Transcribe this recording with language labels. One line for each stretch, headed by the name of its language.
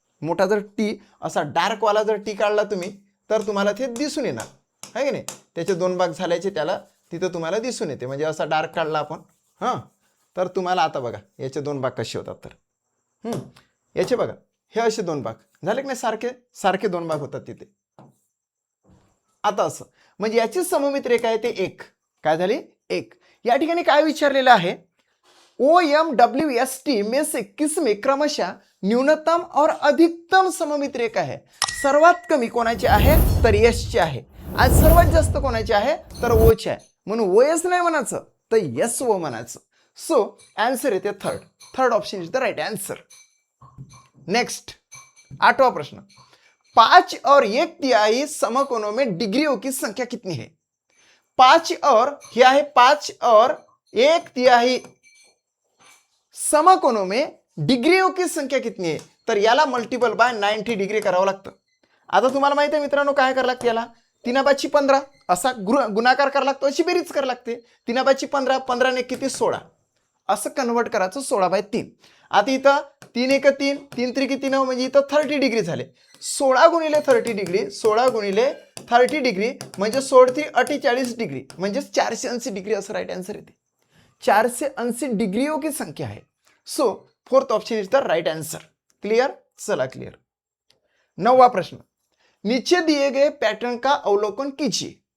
Marathi: मोठा जर टी असा डार्कवाला जर टी काढला तुम्ही तर तुम्हाला ते दिसून येणार आहे की नाही, त्याचे 2 भाग झाल्याचे त्याला तिथं तुम्हाला दिसून येते. म्हणजे असा डार्क काढला आपण, हां, तर तुम्हाला आता बघा याचे 2 भाग कसे होतात. तर याचे बघा, हे असे 2 भाग झाले की नाही, सारखे सारखे 2 भाग होतात तिथे. आता असं म्हणजे याची सममित रेखा आहे ते 1. काय झाली, 1. या ठिकाणी काय विचारलेलं आहे,
Hindi: OMWST में से किसमें क्रमशः न्यूनतम और अधिकतम सममित रेखा है.
Marathi: सर्वात कमी कोणाची आहे तर यशची आहे, आणि सर्वात जास्त कोणाची आहे तर ओची आहे. म्हणून ओएस नाही म्हणायचं तर यस ओ म्हणायचं.
English: So answer येते third option is the right answer.
Hindi: Next 8वां प्रश्न, 5 और 1/3 समकोणों में डिग्रियों की संख्या कितनी है. 5 और क्या है, 5 और 1/3 समकोणों में डिग्रियों की संख्या कितनी है,
Marathi: तर याला मल्टिपल बाय 90 डिग्री करावं लागतं. आता तुम्हाला माहिती आहे मित्रांनो काय करावं लागतं, याला 3/15 असा गुणाकार करावा लागतो, अशी बेरीज करावी लागते. 3/15, 15 ने किती 16, असं कन्वर्ट करायचं 16/3. आता इथं 3 1 3, 3 3 3 म्हणजे इथं 30 डिग्री झाले. 16 गुणिले 30 डिग्री, 16 गुणिले 30 डिग्री म्हणजे 16 48 डिग्री, म्हणजे 480 डिग्री असं राईट आन्सर येते.
Hindi: 480 डिग्रियों की संख्या है.
English: So fourth option is the right answer. Clear, चला clear.
Hindi: 9वां प्रश्न, नीचे दिए गए पैटर्न का अवलोकन कीजिए.